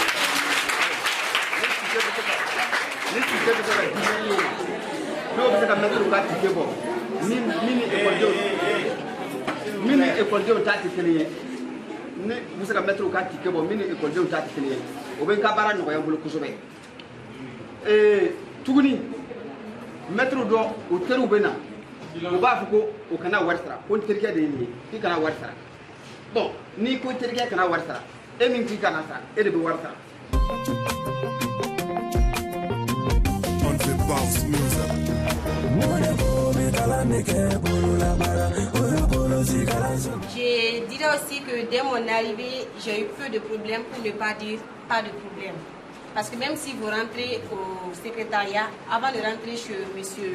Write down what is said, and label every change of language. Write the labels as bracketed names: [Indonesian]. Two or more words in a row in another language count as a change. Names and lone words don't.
[Bambara] ni tike bɛ se ka di n'o ma n'o bɛ se ka mɛtiriw ka tike bɔ min ni écoledenw ta tɛ kelen ye ne bɛ se ka mɛtiriw ka tike bɔ min ni écoledenw ta tɛ kelen ye o bɛ n ka baara nɔgɔya n bolo kosɛbɛ tuguni mɛtiriw dɔ o teriw bɛ na u b'a fɔ ko o kana wari sara ko n terikɛ de ye nin ye k'i kana wari sara bon n'i ko terikɛ kana wari sara e min k'i kana sara e de bɛ wari sara. [English] On the bounce music. [French] Je dirais aussi que dès mon arrivée, j'ai eu peu de problèmes, pour ne pas dire pas de problèmes. Parce que même si vous rentrez au secrétariat, avant de rentrer chez M.